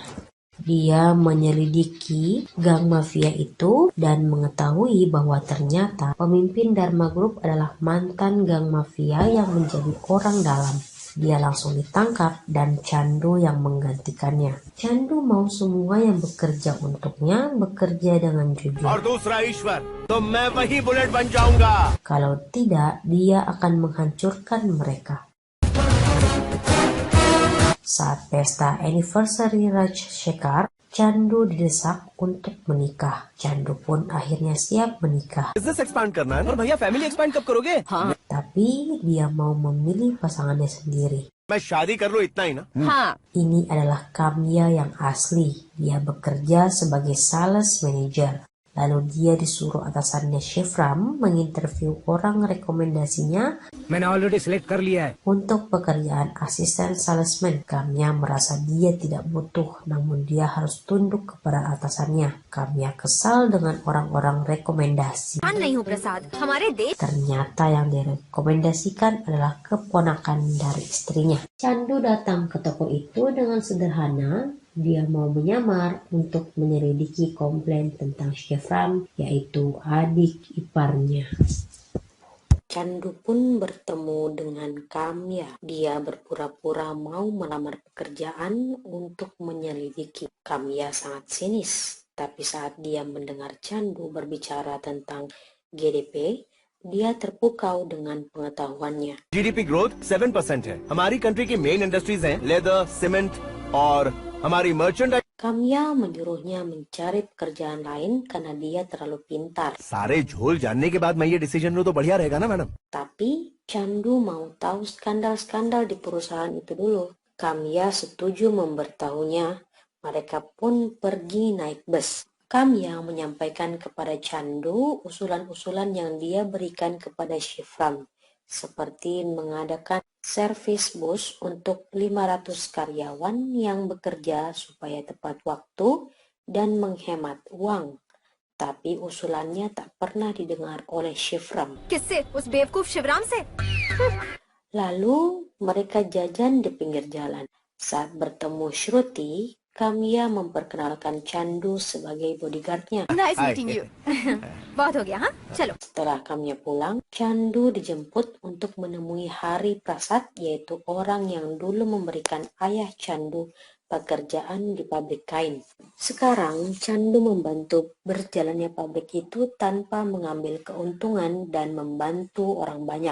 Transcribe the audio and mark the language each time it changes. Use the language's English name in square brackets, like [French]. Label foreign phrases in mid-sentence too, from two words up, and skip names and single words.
[Indonesian] Dia menyelidiki gang mafia itu dan mengetahui bahwa ternyata pemimpin Dharma Group adalah mantan gang mafia yang menjadi orang dalam. Dia langsung ditangkap dan Chandu yang menggantikannya. Chandu mau semua yang bekerja untuknya bekerja dengan jujur. [Hindi] और दूसरा ईश्वर, तो मैं वही बुलेट बन जाऊंगा. [Indonesian] Kalau tidak, dia akan menghancurkan mereka. Saat pesta anniversary Rajshekhar, Chandu didesak untuk menikah. Chandu pun akhirnya siap menikah. [English] business expand [Hindi] करना है. और भैया [English] family expand [Hindi] कब करोगे? हाँ. [Indonesian] Tapi dia mau memilih pasangannya sendiri. [Hindi] मैं शादी कर लूँ इतना ही ना. हाँ. [Indonesian] Ini adalah Kamya yang asli. Dia bekerja sebagai [English] sales manager. [Indonesian] Lalu dia disuruh atasannya Shivram menginterview orang rekomendasinya [Hindi] मैंने [English] already select [Hindi] कर लिया है. [Indonesian] untuk pekerjaan asisten salesman. Kamya merasa dia tidak butuh, namun dia harus tunduk kepada atasannya. Kamya kesal dengan orang-orang rekomendasi. [Hindi] नहीं हूँ प्रसाद. हमारे देश. [Indonesian] Ternyata yang direkomendasikan adalah keponakan dari istrinya. Chandu datang ke toko itu dengan sederhana. Dia mau menyamar untuk menyelidiki komplain tentang Shivram, yaitu adik iparnya. Chandu pun bertemu dengan Kamya. Dia berpura-pura mau melamar pekerjaan untuk menyelidiki. Kamya sangat sinis, tapi saat dia mendengar Chandu berbicara tentang GDP, dia terpukau dengan pengetahuannya. [English] GDP growth 7% है. [Hindi] हमारी कंट्री की [English] main industries [Hindi] हैं लेदर, सीमेंट और हमारी मर्चेंडाइज. [Indonesian] Kamya menyuruhnya mencari pekerjaan lain karena dia terlalu pintar. [Hindi] सारे झोल जानने के बाद मैं ये डिसीजन लूँ तो बढ़िया रहेगा ना मैडम. [Indonesian] Tapi Chandu mau tahu skandal-skandal di perusahaan itu dulu. Kamya setuju memberitahunya. Mereka pun pergi naik bus. Kamya menyampaikan kepada Chandu usulan-usulan yang dia berikan kepada Shivram, seperti mengadakan servis bus untuk 500 karyawan yang bekerja supaya tepat waktu dan menghemat uang. Tapi usulannya tak pernah didengar oleh Shivram. [Hindi] किससे? उस बेवकूफ शिवराम से? [Indonesian] Lalu mereka jajan di pinggir jalan. Saat bertemu Shruti, Kamya memperkenalkan Chandu sebagai bodyguardnya. [English] Nice meeting you. [Hindi] बहुत हो गया, हाँ? चलो. [Indonesian] Setelah Kamya pulang, Chandu dijemput untuk menemui Hari Prasad, yaitu orang yang dulu memberikan ayah Chandu pekerjaan di pabrik kain. Sekarang Chandu membantu berjalannya pabrik itu tanpa mengambil keuntungan dan membantu orang banyak.